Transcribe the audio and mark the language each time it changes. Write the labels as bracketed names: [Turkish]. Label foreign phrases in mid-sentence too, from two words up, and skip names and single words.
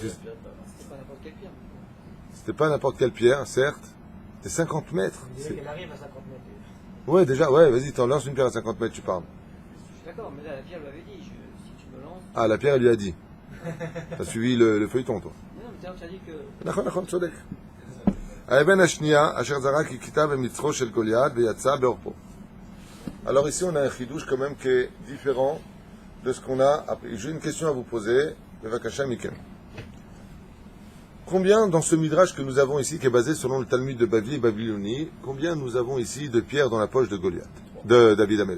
[French] C'était pas n'importe quelle pierre. c'était pas n'importe quelle pierre, certes. C'était 50 mètres. On dirait qu'elle arrive à 50 mètres. Ouais, déjà, ouais, vas-y, t'en lances une pierre à 50 mètres, tu parles. Je suis d'accord, mais là, la pierre lui avait dit, si tu me lances... Ah, la pierre, elle lui a dit. T'as suivi le feuilleton, toi. Non, mais tu as dit que... [Hebrew] נכון, נכון, צודק. האבן השנייה, אשר זרק הכיתה במצחו של גוליית ויצא בעורפו. [French] Alors ici, on a un chidouche quand même qui est différent de ce qu'on a appris. J'ai une question à vous poser. [Hebrew] בבקשה מכם. [French] Combien dans ce midrash que nous avons ici, qui est basé selon le Talmud de Bavli et Babyloni, combien nous avons ici de pierres dans la poche de Goliath, de David Améler?